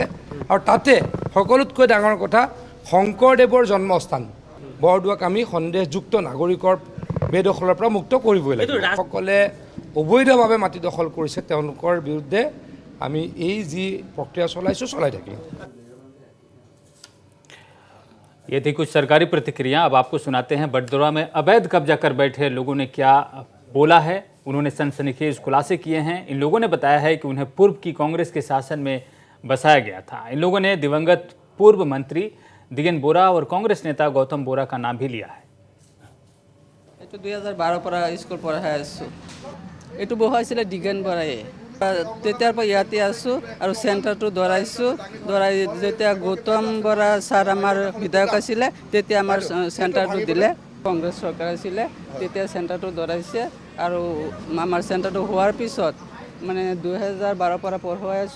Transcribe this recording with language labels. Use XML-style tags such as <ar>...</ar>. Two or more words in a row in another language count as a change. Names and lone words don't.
<as>আৰু তাতে সকলোতকৈ ডাঙৰ কথা, শংকৰদেৱৰ জন্মস্থান বৰদোৱাক আমি সন্দেহযুক্ত নাগৰিকৰ বেদখলৰ পৰা মুক্ত কৰিবই লাগিব। সকলে অবৈধভাৱে মাটি দখল কৰিছে তেওঁলোকৰ বিৰুদ্ধে আমি এই যি প্ৰক্ৰিয়া চলাই থাকিম।</as> <hi>ये थी कुछ सरकारी प्रतिक्रिया। अब आपको सुनाते हैं बटद्रोआ में अवैध कब्जा कर बैठे लोगों ने क्या बोला है। उन्होंने सनसनीखेज खुलासे किए हैं। इन लोगों ने बताया है कि उन्हें पूर्व की कांग्रेस के शासन में बसाया गया था। इन लोगों ने दिवंगत पूर्व मंत्री दिगेन बोरा और कांग्रेस नेता गौतम बोरा का नाम भी लिया है।</hi> <as>2012 পৰা স্কুল পঢ়াই আছোঁ। এইটো বহাইছিলে দিগেন বৰাই। তেতিয়াৰ পৰা ইয়াতে আছোঁ আৰু চেণ্টাৰটো দৌৰাইছোঁ। যেতিয়া গৌতম বৰা ছাৰ আমাৰ বিধায়ক আছিলে তেতিয়া আমাৰ চেণ্টাৰটো দিলে। কংগ্ৰেছ চৰকাৰ আছিলে তেতিয়া চেণ্টাৰটো দৌৰাইছে আৰু আমাৰ চেণ্টাৰটো হোৱাৰ পিছত মানে 2012 পৰা পঢ়ুৱাই আছোঁ।</as>